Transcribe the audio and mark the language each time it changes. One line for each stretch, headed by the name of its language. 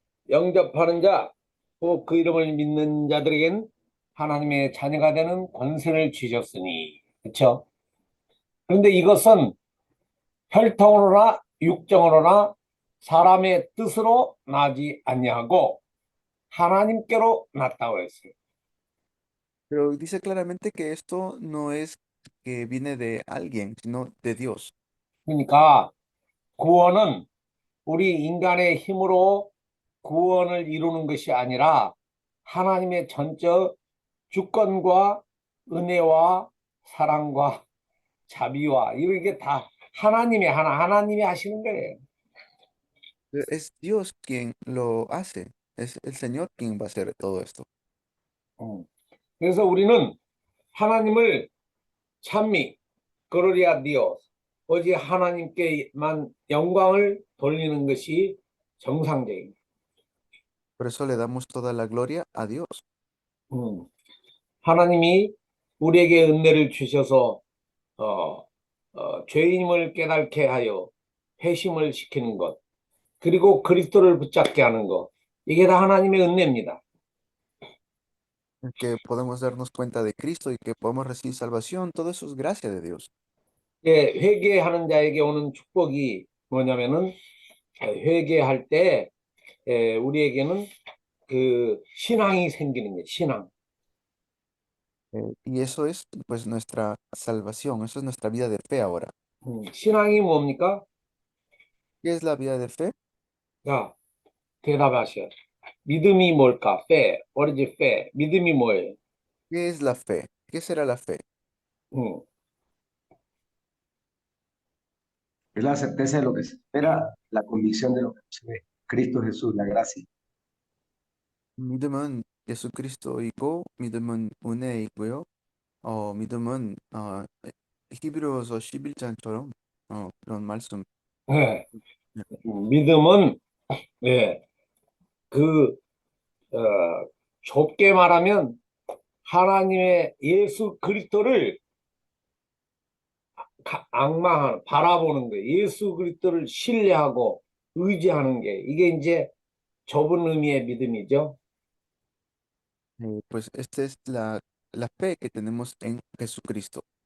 Korean: 영접하는 자, 또 그 이름을 믿는 자들에겐 하나님의 자녀가 되는 권세를 주셨으니. 그렇죠? 그런데 이것은 혈통으로나 육정으로나 사람의 뜻으로 나지 아니하고 하나님께로 났다고 했어요.
Spanish: Pero dice claramente que esto no es que viene de alguien, sino de Dios.
Korean: 그러니까 구원은 우리 인간의 힘으로 구원을 이루는 것이 아니라 하나님의 전적 주권과 은혜와 사랑과 자비와 이게 다 하나님이 하시는 거예요.
Spanish: Es Dios quien lo hace, es el Señor quien va a hacer todo esto.
Korean: 그래서 우리는 하나님을 찬미,
Spanish: gloria a Dios,
Korean: 오직 하나님께만 영광을 돌리는 것이 정상적입니다.
Spanish: Por eso le damos toda la gloria a Dios.
Korean: 하나님이 우리에게 은혜를 주셔서 죄인임을 깨닫게 하여 회심을 시키는 것, 그리고 그리스도를 붙잡게 하는 것, 이게 다 하나님의 은혜입니다.
Spanish: Que podemos darnos cuenta de Cristo y que podemos recibir salvación, todo eso es gracia de Dios.
Korean: 예, 회개하는 자에게 오는 축복이 뭐냐면은 회개할 때 우리에게는 그 신앙이 생기는 거예요. 신앙.
Spanish: Y eso es pues nuestra salvación, eso es nuestra vida de fe ahora.
Korean: 신앙이 뭡니까?
Spanish: ¿Qué es la vida de fe?
Korean: 자, 대답하셔. 믿음이 뭘까? fe.
English: What is fe?
Korean: 믿음이 뭐예요?
Spanish: ¿Qué es la fe? ¿Qué será la fe? Es la certeza de lo que se espera, la convicción de lo que no se ve. Cristo Jesús, la gracia.
Korean: 믿음은 예수 그리스도이고 믿음은 은혜이고요. 믿음은 히브리서 11장처럼 그런 말씀. 예, 네. 믿음은 예, 그 어, 좁게 말하면 하나님의 예수 그리스도를 악망하는 바라보는 거, 예수 그리스도를 신뢰하고 의지하는 게 이게 이제 좁은 의미의 믿음이죠.
Spanish: Pues esta es la fe que tenemos en Jesucristo.